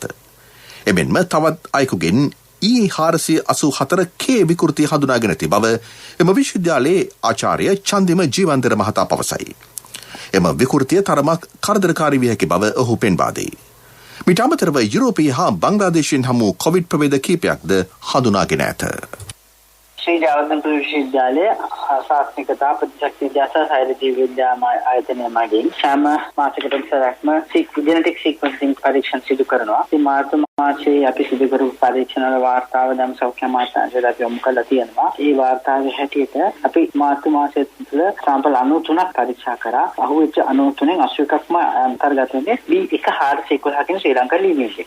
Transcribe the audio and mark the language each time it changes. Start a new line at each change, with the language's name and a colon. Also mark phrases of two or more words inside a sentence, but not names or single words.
Sinhala: එමෙන්ම තවත් අයෙකුගෙන් E484K විකෘතිය හඳුනාගෙන ඇති බව එම විශ්වවිද්‍යාලයේ ආචාර්ය චන්දිම ජීවන්තර මහතා පවසයි. එම විකෘතිය තරමක් කරදරකාරී විය හැකි බව ඔහු පෙන්වා දෙයි. මිට අමතරව යුරෝපීය හා බංග්ලාදේශයෙන් හමු කොවිඩ් ප්‍රභේද කීපයක්ද හඳුනාගෙන ඇත. ශ්‍රී ජයවර්ධනපුර විශ්වවිද්‍යාලය ආසාත්මිකතා ප්‍රතිශක්ති විද්‍යා සහ ජීව විද්‍යා ආයතනය මගින් සෑම මාසයකට සැරක්ම
English: genetic sequencing
Sinhala: පරීක්ෂණ සිදු කරනවා. ඉතින් මාර්තු මාසයේ අපි සිදු කරපු පරීක්ෂණ වල වාර්තාව දැන් සෞඛ්‍ය අමාත්‍යාංශයට අපි යොමු කරලා තියෙනවා. ඒ වාර්තාවේ හැටියට අපි මාර්තු මාසයේ තුල සාම්පල් 93ක් පරීක්ෂා කරා. අහුවෙච්ච 93න් 81ක්ම අන්තර්ගත වෙන්නේ B1411 කියන ශ්‍රී ලංකා ලිවියජ් එකේ.